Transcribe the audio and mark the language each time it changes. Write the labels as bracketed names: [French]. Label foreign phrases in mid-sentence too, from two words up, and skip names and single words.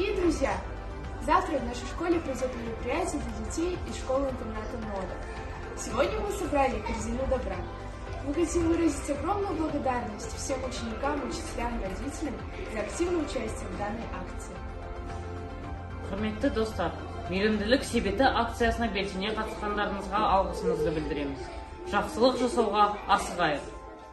[Russian] друзья! Завтра в нашей школе пройдет мероприятие для детей из школы-интерната НОДА. Сегодня мы собрали корзину добра. Мы хотим выразить огромную благодарность всем ученикам, учителям и родителям за активное участие в данной акции. [Kazakh] Құрметті достар, мейірімділік себеті акциясына белсене қатысқандарыңызға алғысымызды білдіреміз. Жақсылық жасауға асығайық.